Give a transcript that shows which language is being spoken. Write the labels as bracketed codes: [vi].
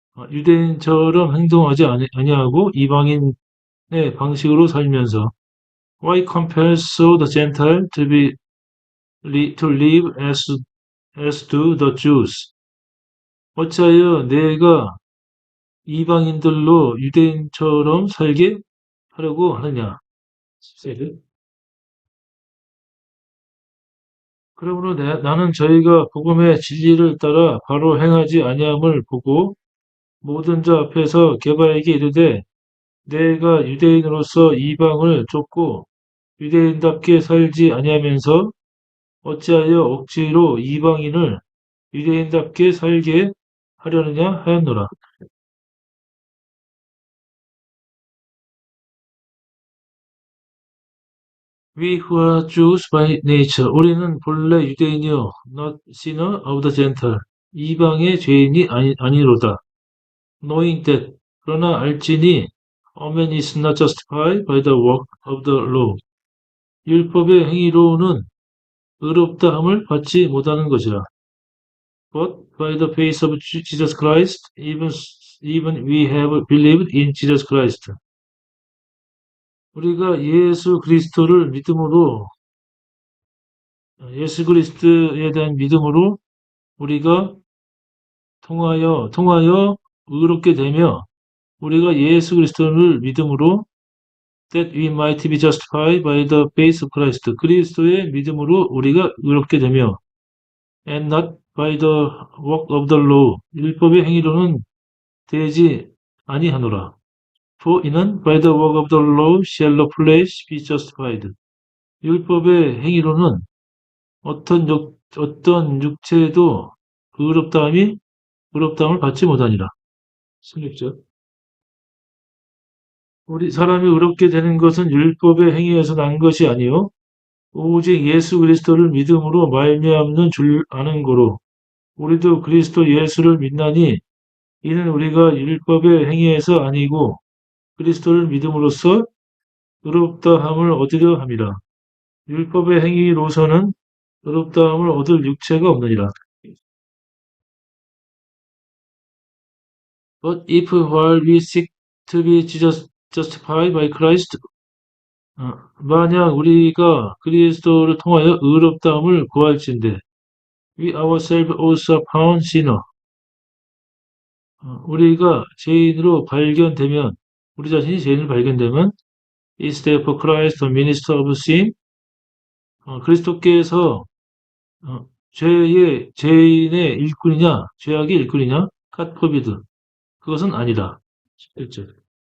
[ko] 유대인처럼 행동하지 아니하고 이방인의 방식으로 살면서 [en] Why compel so the Gentile to live as do the Jews? [ko] 어찌하여 내가 이방인들로 유대인처럼 살게 하려고 하느냐? 14절. 그러므로 나는 저희가 복음의 진리를 따라 바로 행하지 아니함을 보고 모든 자 앞에서 게바에게 이르되 내가 유대인으로서 이방을 쫓고 유대인답게 살지 아니하면서 어찌하여 억지로 이방인을 유대인답게 살게 하려느냐 하였노라. [en] We who are Jews by nature, [ko] 우리는 본래 유대인이요, [en] not sinner of the Gentile, [ko] 이방의 죄인이 아니로다. [en] Knowing that, [ko] 그러나 알지니, [en] a man is not justified by the work of the law. [ko] 율법의 행위로는 의롭다함을 받지 못하는 것이라. [en] But by the faith of Jesus Christ, even we have believed in Jesus Christ. [ko] 우리가 예수 그리스도를 믿음으로, 예수 그리스도에 대한 믿음으로 우리가 통하여 의롭게 되며, 우리가 예수 그리스도를 믿음으로 [en] that we might be justified by the faith of Christ. [ko] 그리스도의 믿음으로 우리가 의롭게 되며 [en] and not by the work of the law. [ko] 율법의 행위로는 되지 아니하노라. [en] For [ko] 이는 [en] by the work of the law shall the flesh be justified. [ko] 율법의 행위로는 어떤 육체도 의롭다함을 받지 못하니라. 16절. 우리 사람이 의롭게 되는 것은 율법의 행위에서 난 것이 아니요 오직 예수 그리스도를 믿음으로 말미암는 줄 아는 고로 우리도 그리스도 예수를 믿나니 이는 우리가 율법의 행위에서 아니고 그리스도를 믿음으로써 의롭다함을 얻으려 함이라. 율법의 행위로서는 의롭다함을 얻을 육체가 없느니라. [en] But if while we seek to be justified by Christ, [ko] 만약 우리가 그리스도를 통하여 의롭다함을 구할진대, [en] we ourselves also found sinner. [ko] 우리가 죄인으로 발견되면, 우리 자신이 죄인으로 발견되면, [en] is therefore Christ the minister of sin? [ko] 그리스도께서 죄인의 일꾼이냐, 죄악의 일꾼이냐? [en] God forbid. [ko] 그것은 아니다. 11절.